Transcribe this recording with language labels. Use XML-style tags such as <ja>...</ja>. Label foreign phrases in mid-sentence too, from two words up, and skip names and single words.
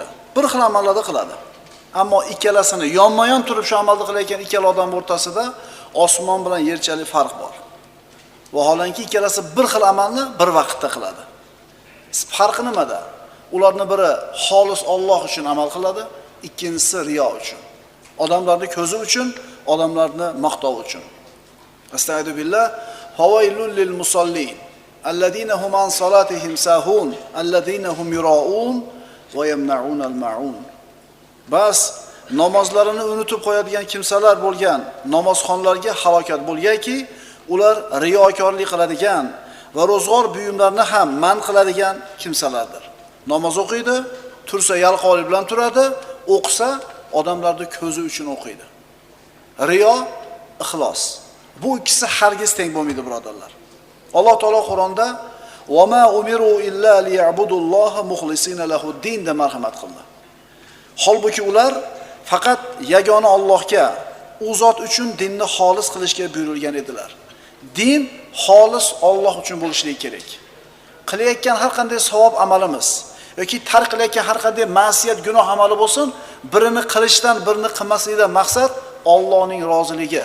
<uz>Bir xil amallarni qiladi. Ammo ikkalasini yonma-yon turib shu amalni qilayotgan ikkala odam o'rtasida osmon bilan yerchalik farq bor. Vaholanki ikkalasi bir xil amalni bir vaqtda qiladi. Farqi nimada? Ularning biri xolis Alloh uchun amal qiladi, ikkinchisi riyo uchun. Odamlarning ko'zi uchun, odamlarni maqtov uchun.</uz> <ar>أستغفر الله. فويل للمصلين الذين هم عن صلاتهم ساهون الذين هم يراءون ويمنعون الماعون.</ar> <uz>Bas namozlarini unutib qo'yadigan kimsalar bo'lgan namozxonlarga halokat bo'lganki, ular riyokorlik qiladigan va ro'zg'or buyumlarini ham man qiladigan kimsalardir. Namoz o'qiydi, tursa yalqovlik bilan turadi, o'qisa odamlarning ko'zi uchun o'qiydi. Riyo, ixlos. Bu ikkisi hargiz teng bo'lmaydi, birodarlar. Alloh taolo Qur'onda</uz> <ar>"وما أمروا إلا ليعبدوا الله مخلصين له الدين"</ar> <uz>deb marhamat qildi. Holbuki ular faqat yagona Allohga, u zot uchun dinni xolis qilishga buyurilgan edilar. Din xolis Alloh uchun bo'lishi kerak. qilayotgan har qanday savob amalimiz yoki tark qilayotgan har qanday ma'siyat, gunoh amali bo'lsin, birini qilishdan, birini qilmaslikdan maqsad Allohning roziligi.</uz>